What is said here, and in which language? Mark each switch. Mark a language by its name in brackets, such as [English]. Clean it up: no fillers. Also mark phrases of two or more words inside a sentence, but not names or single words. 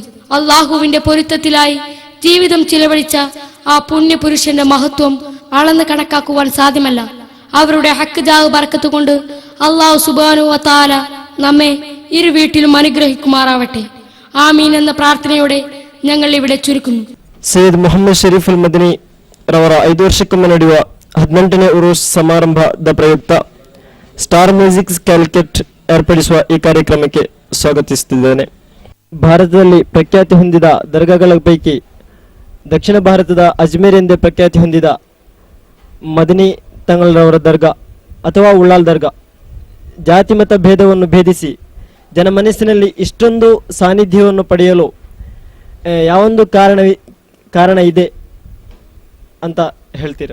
[Malayalam] അള്ളാഹുവിന്റെ പൊരുത്തത്തിലായി ജീവിതം ചിലവഴിച്ച ആ പുണ്യപുരുഷന്റെ മഹത്വം അളന്ന് കണക്കാക്കുവാൻ സാധ്യമല്ല. അവരുടെ ഹക്ക് ജാഹ് ബർക്കത്ത് കൊണ്ട് [Arabic] الله سبحانه وتعالى [Malayalam] നമ്മെ ഇരു വീട്ടിലും അനുഗ്രഹിക്കുമാറാവട്ടെ. ആമീൻ എന്ന പ്രാർത്ഥനയോടെ ഞങ്ങൾ ഇവിടെ ചുരുക്കുന്നു. [Kannada] ಸೈಯದ್ ಮೊಹಮ್ಮದ್ ಶರೀಫುಲ್ ಮದನಿ ರವರ 5 ವರ್ಷಕ್ಕೊಮ್ಮೆ ನಡೆಯುವ 18ನೇ ಉರೂಸ್ ಸಮಾರಂಭದ ಪ್ರಯುಕ್ತ ಸ್ಟಾರ್ ಮ್ಯೂಸಿಕ್ ಕ್ಯಾಲಿಕಟ್ ಏರ್ಪಡಿಸುವ ಈ ಕಾರ್ಯಕ್ರಮಕ್ಕೆ ಸ್ವಾಗತಿಸುತ್ತಿದ್ದೇನೆ. ಭಾರತದಲ್ಲಿ ಪ್ರಖ್ಯಾತಿ ಹೊಂದಿದ ದರ್ಗಾಗಳ ಪೈಕಿ ದಕ್ಷಿಣ ಭಾರತದ ಅಜ್ಮೇರ್ ಎಂದೇ ಪ್ರಖ್ಯಾತಿ ಹೊಂದಿದ ಮದನಿ ತಂಗಳರವರ ದರ್ಗಾ ಅಥವಾ ಉಳ್ಳಾಲ್ ದರ್ಗಾ ಜಾತಿ ಮತ ಭೇದವನ್ನು ಭೇದಿಸಿ ಜನಮನಸ್ಸಿನಲ್ಲಿ ಇಷ್ಟೊಂದು ಸಾನ್ನಿಧ್ಯವನ್ನು ಪಡೆಯಲು ಯಾವೊಂದು ಕಾರಣ ಇದೆ ಅಂತ ಹೇಳ್ತೀರಾ?